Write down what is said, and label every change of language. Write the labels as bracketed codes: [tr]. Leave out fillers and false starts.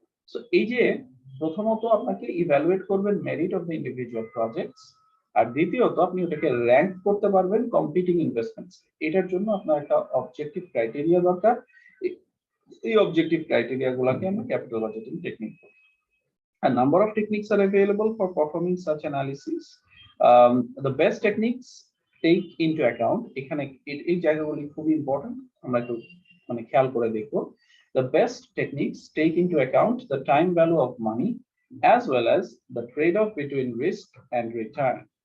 [bn] So এই যে প্রথমত আপনাকে ইভ্যালুয়েট করবেন [en] merit of the individual projects, [bn] আর দ্বিতীয়ত আপনি ওটাকে র্যাঙ্ক করতে পারবেন কম্পিটিং ইনভেস্টমেন্টস। এটার জন্য আপনার একটা অবজেক্টিভ ক্রাইটেরিয়া দরকার। এই অবজেক্টিভ ক্রাইটেরিয়া গুলাকে আমরা ক্যাপিটাল বাজেটিং টেকনিক বলি। [en] A number of techniques are available for performing such analysis. The best techniques take into account, [bn] এখানে এই জায়গাগুলি খুবই ইম্পর্টেন্ট, আমরা একটু মানে খেয়াল করে দেখব। [en] The best techniques take into account the time value of money as well as the trade-off between risk and return.